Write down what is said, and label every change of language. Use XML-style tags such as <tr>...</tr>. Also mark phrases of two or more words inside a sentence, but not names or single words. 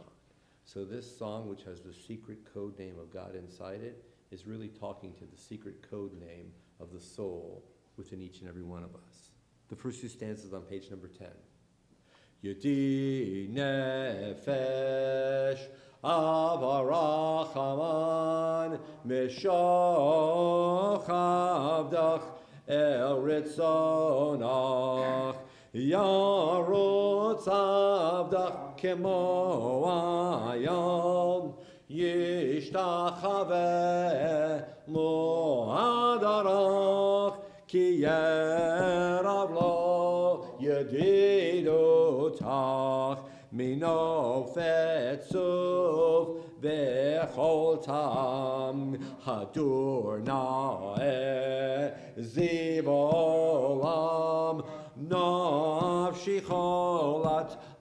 <en>So this song, which has the secret code name of God inside it, is really talking to the secret code name of the soul within each and every one of us. The first two stanzas on page number 10.</en> <he>ידיד נפש אב הרחמן משוך אל רצונך ירוץ עבדך כמו איל ישתחוה מול הדרך כי יערב לו ידידותיך מנופת צוף וכל טעם הדור נאה זיו העולם נפשי חולת</he>